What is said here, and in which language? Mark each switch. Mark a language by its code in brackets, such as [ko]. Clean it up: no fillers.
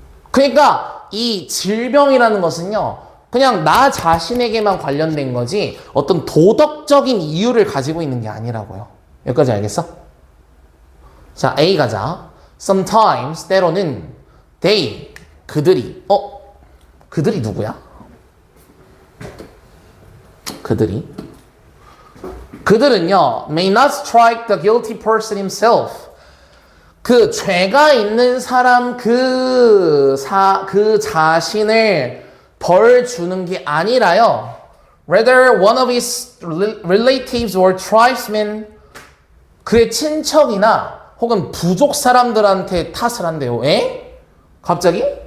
[ko] 그러니까 이 질병이라는 것은요, 그냥 나 자신에게만 관련된 거지 어떤 도덕적인 이유를 가지고 있는 게 아니라고요. 여기까지 알겠어? 자, A 가자. Sometimes, 때로는 they, 그들이 누구야? 그들은요, [en] may not strike the guilty person himself. [ko] 그 죄가 있는 사람 그 자신을 벌 주는 게 아니라요. [en] Rather, one of his relatives or tribesmen, [ko] 그의 친척이나 혹은 부족 사람들한테 탓을 한대요. 에? 갑자기?